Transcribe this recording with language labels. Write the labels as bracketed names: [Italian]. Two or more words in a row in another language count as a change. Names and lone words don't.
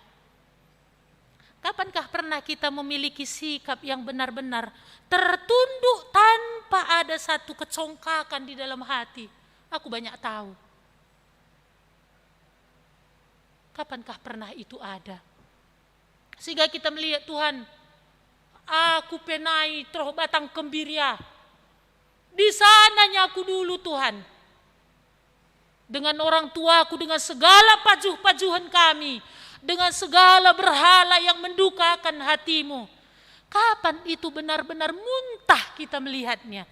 [Indonesian] Kapankah pernah kita memiliki sikap yang benar-benar tertunduk tanpa ada satu kecongkakan di dalam hati? Aku banyak tahu. Kapankah pernah itu ada? Sehingga kita melihat, [Batak Karo] Tuhan, aku penai troh batang kembiria. [Indonesian] Di sananya aku dulu, Tuhan. Dengan orang tuaku, dengan segala pajuh-pajuhan kami, dengan segala berhala yang mendukakan hati-Mu. Kapan itu benar-benar muntah kita melihatnya?